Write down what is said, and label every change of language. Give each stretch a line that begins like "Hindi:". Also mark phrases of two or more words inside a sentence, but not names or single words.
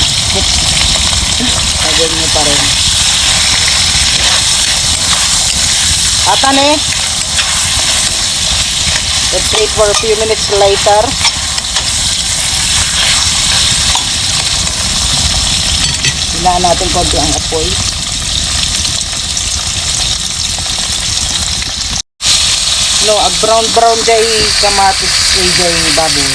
Filipino: Lagyan nyo pa rin.
English: Ata let's wait for a few minutes later.
Filipino: Hinaan natin konti ang apoy.
Iloko: Brown jay kamatis jay baboy.